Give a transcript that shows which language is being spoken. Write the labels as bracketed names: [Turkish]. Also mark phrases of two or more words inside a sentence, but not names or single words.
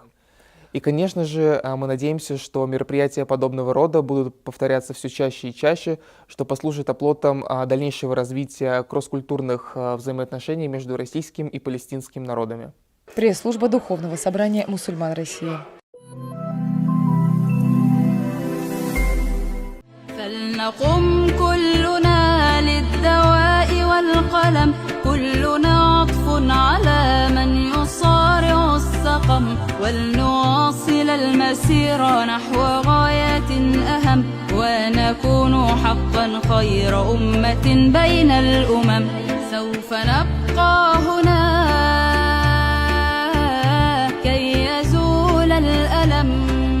[Russian] И, конечно же, мы надеемся, что мероприятия подобного рода будут повторяться все чаще и чаще, что послужит оплотом дальнейшего развития кросс-культурных взаимоотношений между российским и палестинским народами. Пресс-служба Духовного собрания мусульман России. [Arabic] فلنقم كلنا للدواء والقلم كلنا عطف على من يصارع السقم ولنواصل المسير نحو غاية أهم ونكون حقا خير أمة بين الأمم سوف نبقى هنا كي يزول الألم